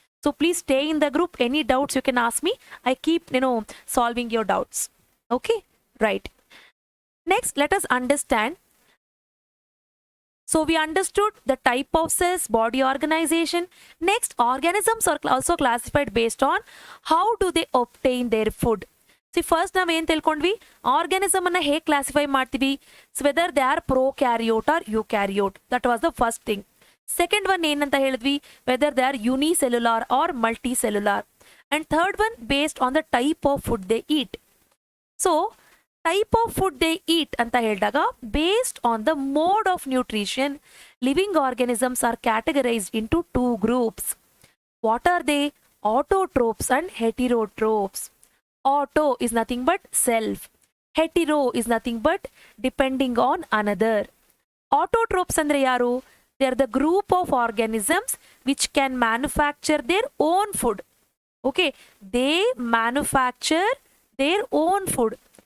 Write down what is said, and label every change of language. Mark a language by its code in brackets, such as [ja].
[en] So please stay in the group. Any doubts you can ask me. I keep solving your doubts. Okay, right. Next, let us understand. So we understood the type of cells, body organization. Next, organisms are also classified based on how do they obtain their food. See, first [kn] ನಾವು ಏನು ತಿಳ್ಕೊಂಡ್ವಿ, organism ಅನ್ನ ಹೇಗೆ classify ಮಾಡ್ತೀವಿ, [en] Whether they are prokaryote or eukaryote. That was the first thing. Second one [kn] ಏನಂತ ಹೇಳಿದ್ವಿ, [en] Whether they are unicellular or multi cellular. And third one based on the type of food they eat. So type of food they eat [kn] ಅಂತ ಹೇಳಿದಾಗ [en] Based on the mode of nutrition living organisms are categorized into 2 groups. What are they? Autotrophs and heterotrophs. Auto is nothing but self. Hetero is nothing but depending on another. Autotrophs [kn] andre yaru? [en] They are the group of organisms which can manufacture their own food. Okay, they manufacture their own food.